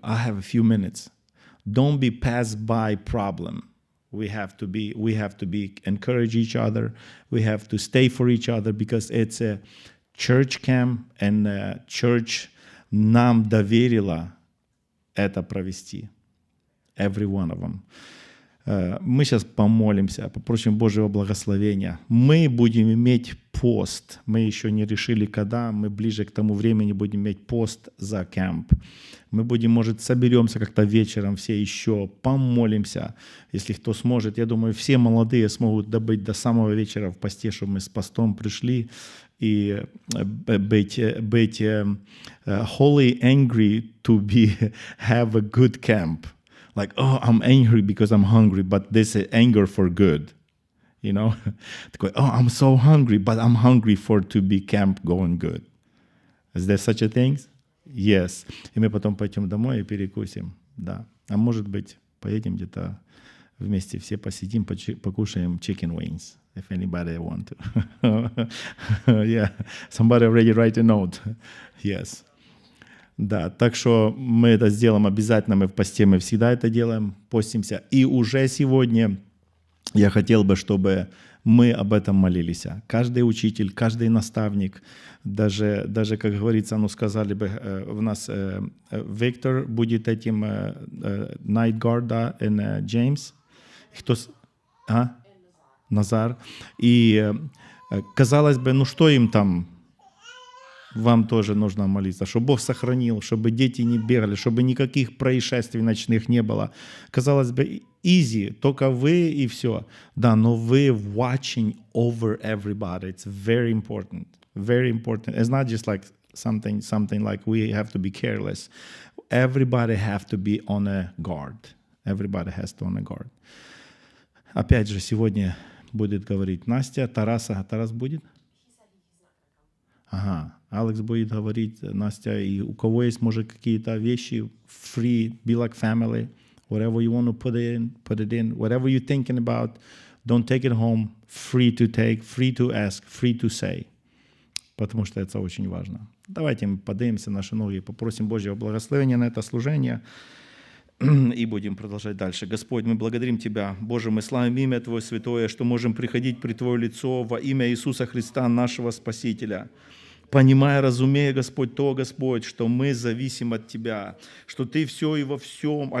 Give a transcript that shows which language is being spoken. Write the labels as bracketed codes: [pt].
[en] I have a few minutes. Don't be passed by problem. We have to be encourage each other. We have to stay for each other because it's a church camp and church [ru] нам доверила это провести. [en] Every one of them. [ru] Мы сейчас помолимся, попросим Божьего благословения. Мы будем иметь пост. Мы еще не решили, когда. Мы ближе к тому времени будем иметь пост за кемп. Мы будем, может, соберемся как-то вечером все еще, помолимся, если кто сможет. Я думаю, все молодые смогут добыть до самого вечера в посте, чтобы мы с постом пришли и быть [en] wholly angry to have a good camp. Like, oh, I'm angry because I'm hungry, but this is anger for good. you know. [ru] Такой, [en] oh, I'm so hungry, but I'm hungry for to be camp going good. Is there such a thing? Yes. [ru] И мы потом пойдем домой и перекусим, да. А может быть, поедем где-то вместе все посидим, покушаем chicken wings, [en] if anybody want to. Yeah, somebody already write a note. Yes. [ru] Да, так что мы это сделаем обязательно, мы в посте, мы всегда это делаем, постимся. И уже сегодня я хотел бы, чтобы мы об этом молились. Каждый учитель, каждый наставник, даже как говорится, ну сказали бы, у нас Виктор будет этим Night Guard, да, и Джеймс. Кто? Назар. И казалось бы, ну что им там? Вам тоже нужно молиться, чтобы Бог сохранил, чтобы дети не бегали, чтобы никаких происшествий ночных не было. Казалось бы, [en] easy, [ru] только вы и все. Да, но вы [en] watching over everybody. It's very important. Very important. It's not just like something like we have to be careless. Everybody have to be on a guard. Everybody has to on a guard. [ru] Опять же, сегодня будет говорить Настя, Тарас будет? Ага, Алекс будет говорить, Настя, и у кого есть, может, какие-то вещи, [en] free, be like family, whatever you want to put it in, whatever you're thinking about, don't take it home, free to take, free to ask, free to say, [ru] потому что это очень важно. Давайте мы поднимемся наши ноги, попросим Божьего благословения на это служение и будем продолжать дальше. Господь, мы благодарим Тебя, Боже, мы славим имя Твое святое, что можем приходить при Твое лицо во имя Иисуса Христа, нашего Спасителя. Понимая, разумея, Господь, то, Господь, что мы зависим от Тебя, что Ты все и во всем.